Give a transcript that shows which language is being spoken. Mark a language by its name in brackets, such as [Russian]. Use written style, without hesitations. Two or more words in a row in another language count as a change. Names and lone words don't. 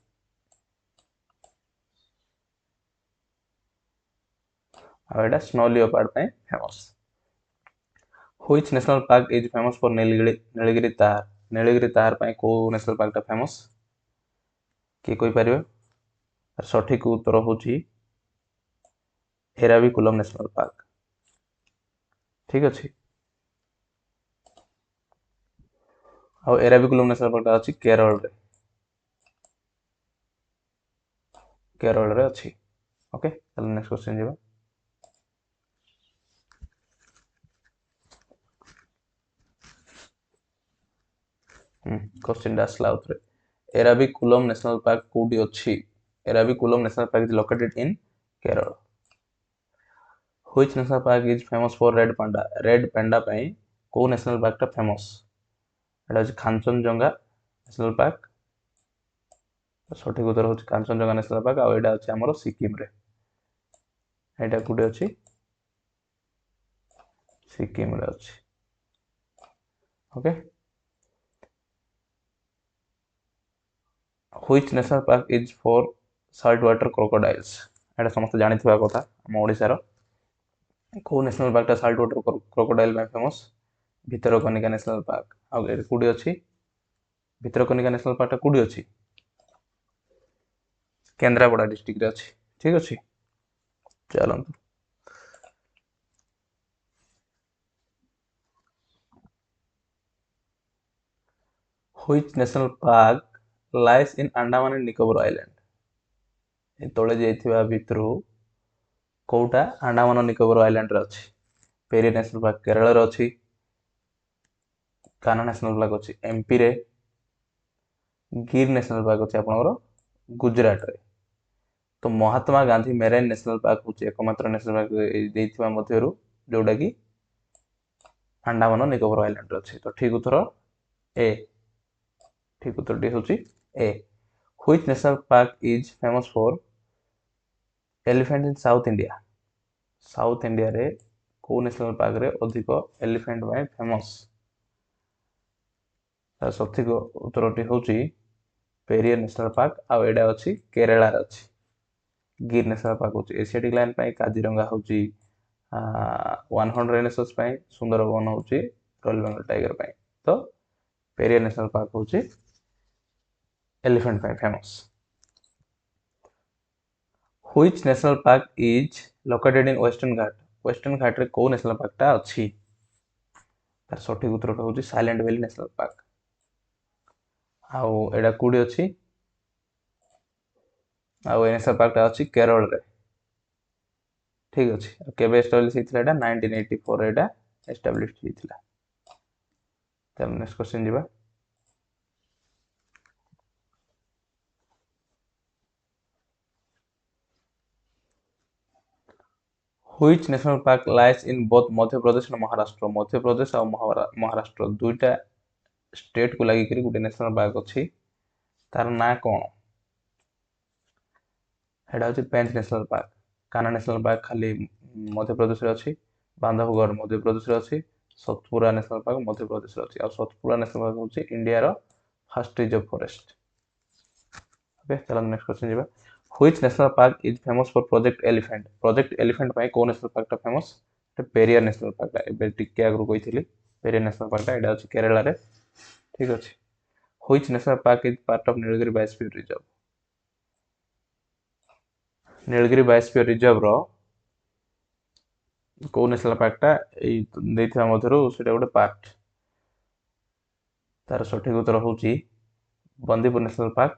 [Odia] ଆଉ ଏଇଟା [English] snow leopard [Odia] ପାଇଁ ଫେମସ୍। [English] Which national park is famous for ନୀଳଗିରି ତାର? [Odia] ନୀଳଗିରି ତାର ପାଇଁ କୋଉ [English] national parkta famous? [Odia] କିଏ କହିପାରିବେ? ତାର ସଠିକ ଉତ୍ତର ହେଉଛି ଏରାଭିକୁଲମ୍ ନ୍ୟାସନାଲ୍ ପାର୍କ। ଠିକ ଅଛି। ଆଉ ଏରାଭିକୁଲମ୍ ନ୍ୟାସନାଲ୍ ପାର୍କଟା ଅଛି କେରଳରେ। କେରଳରେ ଅଛି। ଓକେ, ତାହେଲେ [English] next question [Odia] ଯିବା। କ୍ୱେଶ୍ଚନଟା ଆସିଲା ଆଉଥରେ। ଏରାଭିକୁଲମ୍ ନ୍ୟାସନାଲ୍ ପାର୍କ କୋଉଠି ଅଛି? [English] Eravikulam National Park is located in Kerala. Which national park is famous for red panda? red panda [Odia] ପାଇଁ କୋଉ [English] national parkta famous? [Odia] ଏଟା ହେଉଛି କାଞ୍ଚନଜଙ୍ଗା ନ୍ୟାସନାଲ୍ ପାର୍କ। ସଠିକ ଉତ୍ତର ହେଉଛି କାଞ୍ଚନଜଙ୍ଗା ନ୍ୟାସନାଲ୍ ପାର୍କ। ଆଉ ଏଇଟା ଅଛି ଆମର ସିକିମରେ। ଏଇଟା କୋଉଠି ଅଛି? ସିକିମରେ ଅଛି। ଓକେ। [English] Which national park is for saltwater crocodiles? [Odia] ଏଇଟା ସମସ୍ତେ ଜାଣିଥିବା କଥା ଆମ ଓଡ଼ିଶାର। କୋଉ [English] national parkta saltwater crocodile [Odia] ପାଇଁ ଫେମସ୍? ଭିତରକନିକା ନ୍ୟାସନାଲ୍ ପାର୍କ। ଆଉ ଏଠି କୋଉଠି ଅଛି? ଭିତରକନିକା ନ୍ୟାସନାଲ୍ ପାର୍କଟା କୋଉଠି ଅଛି? କେନ୍ଦ୍ରାପଡ଼ା ଡିଷ୍ଟ୍ରିକ୍ଟରେ ଅଛି। ଠିକ ଅଛି, ଚାଲନ୍ତୁ। [English] Which national park lies in Andaman and Nicobar Island? [Odia] ଏ ତଳେ ଯାଇଥିବା ଭିତରୁ କୋଉଟା ଆଣ୍ଡାମାନ ନିକୋବର ଆଇଲାଣ୍ଡରେ ଅଛି? ପେରି ନ୍ୟାସନାଲ୍ ପାର୍କ କେରଳରେ ଅଛି। କାହ୍ନା ନ୍ୟାସନାଲ୍ ପାର୍କ ଅଛି ଏମ୍ପିରେ। ଗିର୍ ନ୍ୟାସନାଲ୍ ପାର୍କ ଅଛି ଆପଣଙ୍କର ଗୁଜରାଟରେ। ତ ମହାତ୍ମା ଗାନ୍ଧୀ ମେରାଇନ୍ [English] national park [Odia] ହେଉଛି ଏକମାତ୍ର ନ୍ୟାସନାଲ୍ ପାର୍କ ଦେଇଥିବା ମଧ୍ୟରୁ ଯୋଉଟାକି ଆଣ୍ଡାମାନ ନିକୋବର ଆଇଲାଣ୍ଡରେ ଅଛି। ତ ଠିକ ଉତ୍ତର ଏ। ଠିକ ଉତ୍ତରଟି ହେଉଛି ଏ। [English] Which national park is famous for elephant in South India? [Odia] ସାଉଥ ଇଣ୍ଡିଆରେ କୋଉ [English] national parkre [Odia] ଅଧିକ ଏଲିଫେଣ୍ଟ ପାଇଁ ଫେମସ୍? ତାର ସଠିକ ଉତ୍ତରଟି ହେଉଛି ପେରିୟାର ନ୍ୟାସନାଲ୍ ପାର୍କ। ଆଉ ଏଇଟା ଅଛି କେରଳାରେ ଅଛି। ଗିର୍ ନ୍ୟାସନାଲ୍ ପାର୍କ ହେଉଛି [English] Asiatic lion [Odia] ପାଇଁ। କାଜିରଙ୍ଗା ହେଉଛି [English] one horn rhinoceros [Odia] ପାଇଁ। ସୁନ୍ଦରବନ ହେଉଛି [English] Royal Bengal tiger [Odia] ପାଇଁ। ତ ପେରିୟାର ନ୍ୟାସନାଲ୍ ପାର୍କ ହେଉଛି ଏଲିଫେଣ୍ଟ ପାଇଁ ଫେମସ୍। [English] Which national park is located in Western Ghat? [Odia] ୱେଷ୍ଟର୍ଣ୍ଣ ଘାଟରେ କୋଉ [English] national parkta [Odia] ଅଛି? ତାର ସଠିକ ଉତ୍ତରଟା ହେଉଛି ସାଇଲେଣ୍ଟ ଭ୍ୟାଲି ନ୍ୟାସନାଲ୍ ପାର୍କ। ଆଉ ଏଇଟା କୋଉଠି ଅଛି? ଆଉ ଏ [English] national parkta [Odia] ଅଛି କେରଳରେ। ଠିକ ଅଛି। ଆଉ କେବେ ଏଷ୍ଟାବ୍ଲିଶ ହେଇଥିଲା ଏଇଟା? 1984 ଏଇଟା ଏଷ୍ଟାବ୍ଲିଶ ହେଇଥିଲା। ତାହେଲେ [English] next question [Odia] ଯିବା। [English] Which national park lies in both ମଧ୍ୟପ୍ରଦେଶ and ମହାରାଷ୍ଟ୍ର? [Odia] ମଧ୍ୟପ୍ରଦେଶ ଆଉ ମହାରାଷ୍ଟ୍ର ଦୁଇଟା ଷ୍ଟେଟକୁ ଲାଗିକରି ଗୋଟେ [English] national park [Odia] ଅଛି। ତାର ନାଁ କ'ଣ? ସେଇଟା ହେଉଛି ପେଞ୍ଚ ନ୍ୟାସନାଲ୍ ପାର୍କ। କାହ୍ନା ନ୍ୟାସନାଲ୍ ପାର୍କ ଖାଲି ମଧ୍ୟପ୍ରଦେଶରେ ଅଛି। ବାନ୍ଧବଗଡ଼ ମଧ୍ୟପ୍ରଦେଶରେ ଅଛି। ସତପୁରା ନ୍ୟାସନାଲ୍ ପାର୍କ ମଧ୍ୟପ୍ରଦେଶରେ ଅଛି। ଆଉ ସତପୁରା ନ୍ୟାସନାଲ୍ ପାର୍କ ହେଉଛି ଇଣ୍ଡିଆର [English] first reserve forest. [Odia] ଓକେ, ଚାଲନ୍ତୁ [English] next question [Odia] ଯିବା। [English] Which national park is famous for Project Elephant? [Odia] ପ୍ରୋଜେକ୍ଟ ଏଲିଫେଣ୍ଟ ପାଇଁ କୋଉ [English] national parkta famous? [Odia] ପେରିୟାର ନ୍ୟାସନାଲ୍ ପାର୍କଟା। ଏବେ ଟିକେ ଆଗରୁ କହିଥିଲି ପେରିୟାର ନ୍ୟାସନାଲ୍ ପାର୍କଟା। ଏଇଟା ଅଛି କେରଳାରେ। ଠିକ ଅଛି। [English] Which national park is part of ନୀଳଗିରି ବାୟୋସ୍ଫିୟର ରିଜର୍ଭ? [Odia] ନୀଳଗିରି ବାୟୋସ୍ଫିୟର ରିଜର୍ଭର କୋଉ [English] national parkta [Odia] ଏଇ ଦେଇଥିବା ମଧ୍ୟରୁ ସେଇଟା ଗୋଟେ ପାର୍ଟ? ତାର ସଠିକ ଉତ୍ତର ହେଉଛି ବନ୍ଦିପୁର ନ୍ୟାସନାଲ୍ ପାର୍କ।